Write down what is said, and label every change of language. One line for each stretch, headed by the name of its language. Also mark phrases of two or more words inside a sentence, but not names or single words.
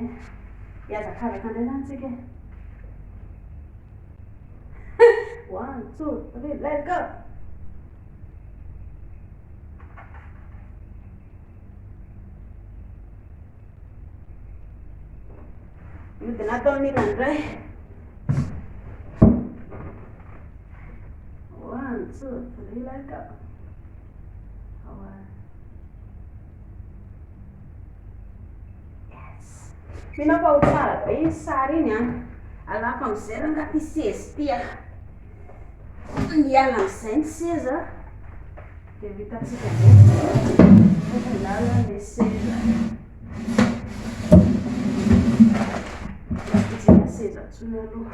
Malagasy: Hiazakazaka indray zany tsika. 1, 2, 3,
English: let's go!
Malagasy: Miodina atao amin'ilany indray. 1, 2, 3,
English: let's go! Yes.
Malagasy: Mino fa ho tsara be izy sary iny a. Alako amin'izay raha nga ty sezy ty a. Miala amin'izay ny seza. Dia vitantsika ndray. Lala le seza. Izay seza ntsony aloha.